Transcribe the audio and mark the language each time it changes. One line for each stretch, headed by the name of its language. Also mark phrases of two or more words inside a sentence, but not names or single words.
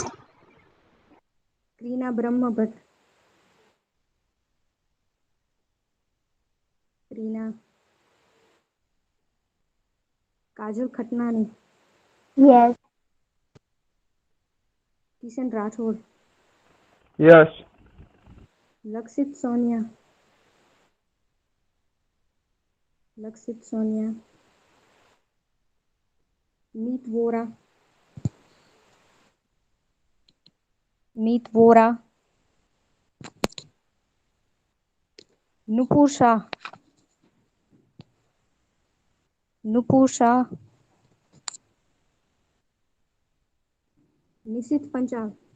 English: Krina Brahma Bhatt, Krina, Kajal Khatnani, Yes. Kishan Rathod, Yes. Lakshit Sonia, Lakshit Sonia, Meet Vora, Meet Vora, Nupur Shah, Nupur Shah, Nishit Panchal,